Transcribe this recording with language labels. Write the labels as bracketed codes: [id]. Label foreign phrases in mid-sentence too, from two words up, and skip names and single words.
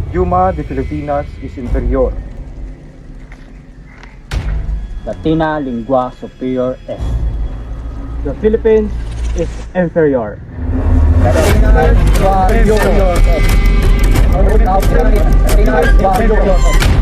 [es] idioma de Filipinas [en] is inferior. [la] Latina lingua superior est. [en] The Philippines is inferior. [la] Latina lingua superior est. Latina lingua superior est.